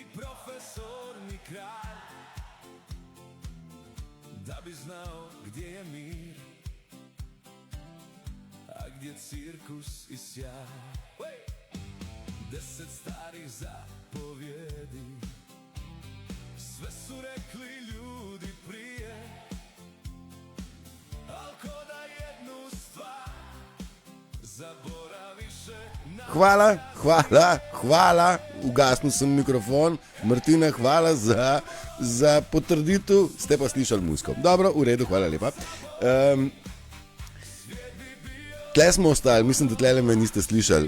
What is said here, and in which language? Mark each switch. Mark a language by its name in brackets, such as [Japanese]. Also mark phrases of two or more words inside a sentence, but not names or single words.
[Croatian] Profesor mi kralj, da bi znal gdje je mir, a gdje cirkus i sjaj. 10 starih zapovjedi, sve su rekli ljudi prije, al ko da jednu stvar zaboraviše na... [Slovenian] Hvala, ugasnil sem mikrofon. Martina, hvala za potrditev, ste pa slišali muziko. Dobro, v redu, hvala lepa. Tle smo ostali, mislim, da tle me niste slišali.